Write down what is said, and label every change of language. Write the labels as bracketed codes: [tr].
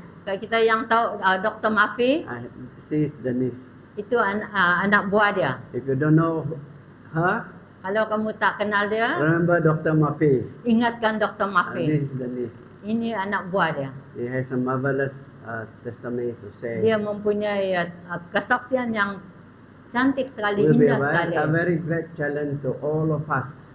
[ms] Kita yang tahu Dr. Mafi, [en] she is the niece. [ms] itu anak buah dia. [en] If you don't know her, [ms] Kalau kamu tak kenal dia, [en] remember Dr. Murphy. [ms] ingatkan Dr. Mafi. [en] This is the niece. [ms] Ini anak buah dia. [en] He has a marvelous testimony to say. [ms] Dia mempunyai kesaksian yang cantik sekali, [en] Will be [ms] indah sekali. [en] a very great challenge to all of us.